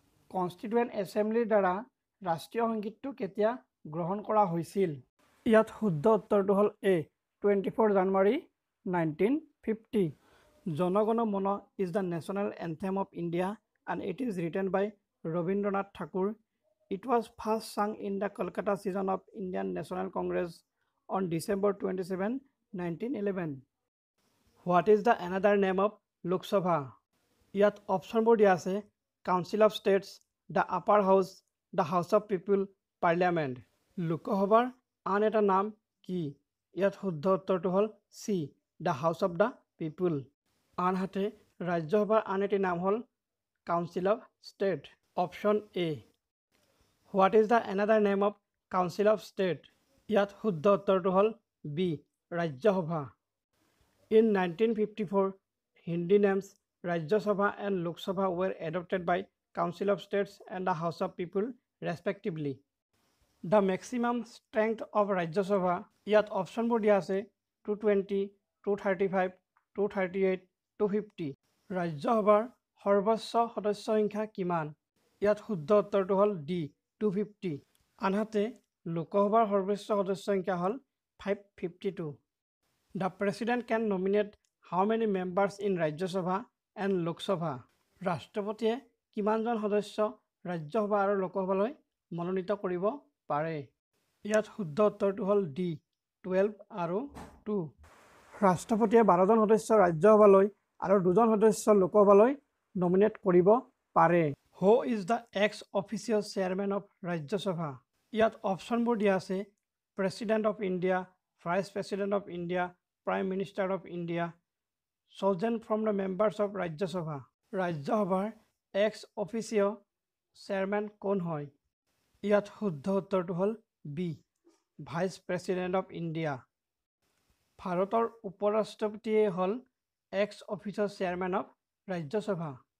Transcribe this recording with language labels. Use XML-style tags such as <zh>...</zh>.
<as>কনষ্টিটিউয়েণ্ট এছেম্বলিৰ দ্বাৰা ৰাষ্ট্ৰীয় সংগীতটো কেতিয়া গ্ৰহণ কৰা হৈছিল? ইয়াত শুদ্ধ উত্তৰটো হ'ল এ 24 জানুৱাৰী 1950।</as> <en>জনগণ মন is the national anthem of India and it is written by Rabindranath Tagore. It was first sung in the Kolkata session of Indian National Congress on December 27, 1911. What is the another name of Lok Sabha?</en> <as>ইয়াত অপশ্যনবোৰ দিয়া আছে</as> <en>Council of states, the upper house, the house of people, parliament.</en> <as>লোকসভাৰ আন এটা নাম কি? ইয়াত শুদ্ধ উত্তৰটো হ'ল</as> <en>C the house of the people.</en> <as>আনহাতে ৰাজ্যসভাৰ আন এটি নাম হ'ল council of state. Option A.</as> <en>What is the another name of council of state?</en> <as>ইয়াত শুদ্ধ উত্তৰটো হ'ল B Rajya Sabha.</as> <en>In 1954 Hindi names Rajya Sabha and Lok Sabha were adopted by Council of States and the House of People respectively. The maximum strength of Rajya Sabha,</en> <as>ইয়াত অপশ্যনবোৰ দিয়া আছে</as> <en>220, 235, 238, 250।</en> <as>ৰাজ্যসভাৰ সৰ্বোচ্চ সদস্য সংখ্যা কিমান? ইয়াত শুদ্ধ উত্তৰটো হ'ল ডি 250। আনহাতে লোকসভাৰ সৰ্বোচ্চ সদস্য সংখ্যা হ'ল 552।</as> <en>The President can nominate how many members in Rajya Sabha and Lok Sabha?</en> <as>ৰাষ্ট্ৰপতিয়ে কিমানজন সদস্য ৰাজ্যসভা আৰু লোকসভালৈ মনোনীত কৰিব পাৰে? ইয়াত শুদ্ধ উত্তৰটো হ'ল ডি 12 আৰু 2। ৰাষ্ট্ৰপতিয়ে 12জন সদস্য ৰাজ্যসভালৈ আৰু 2জন সদস্য লোকসভালৈ নমিনেট কৰিব পাৰে।</as> <en>Who is the x official chairman of Rajya Sabha?</en> <as>ইয়াত অপশ্যনবোৰ দিয়া আছে</as> <en>President of India, vice president of India, prime minister of India. chosen from the members of Rajya Sabha.</en> <as>ৰাজ্যসভাৰ এক্স অফিচিয়েল চেয়াৰমেন কোন হয়? ইয়াত শুদ্ধ উত্তৰটো হ'ল B vice president of India. ভাৰতৰ উপৰাষ্ট্ৰপতিয়ে হ'ল x official chairman of Rajya Sabha.</as>